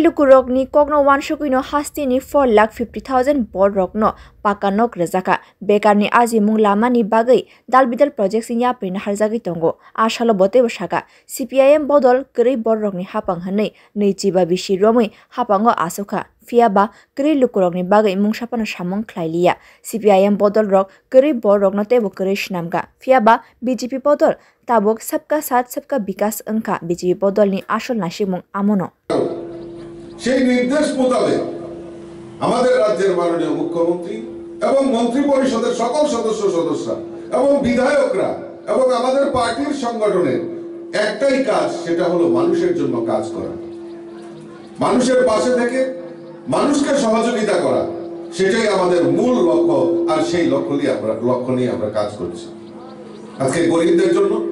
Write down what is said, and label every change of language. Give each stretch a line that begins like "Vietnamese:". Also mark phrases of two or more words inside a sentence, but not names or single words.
Kok Borok: Lukurok ni Kogno Wanshukuino Haste ni 4,50,000 board Rogno Pakanok Razaka Bekar ni Aji Mung Lama ni Bagai Dalbidal projects ni Yaprin Harzagi Tongo Ashalo Bote Boshaka CPIM Bodol Kri board Rogni Hapang Hanei Neichiba Bishi Romi Hapango Asuka Fiaba Kri Lukurok ni Bagai Mung Shapano Shamong Klailia CPIM Bodol Rok Kri board Rogno Tebo Kri Shnamga Fiaba BJP Bodol Tabok
Hindi: सबका साथ सबका विकास
Kok Borok: Angka BJP Bodol ni Ashol Nashimung Amono
Bangla: সেই নির্দেশ মোতাবেক আমাদের রাজ্যের মাননীয় মুখ্যমন্ত্রী এবং মন্ত্রী পরিষদের সকল সদস্যরা এবং বিধায়করা এবং আমাদের পার্টির সংগঠনের একটাই কাজ সেটা হলো মানুষের জন্য কাজ করা মানুষের পাশে থেকে মানুষকে সহযোগিতা করা সেটাই আমাদের মূল লক্ষ্য আর সেই লক্ষ্য নিয়ে আমরা কাজ করছি আজকে গরিবদের জন্য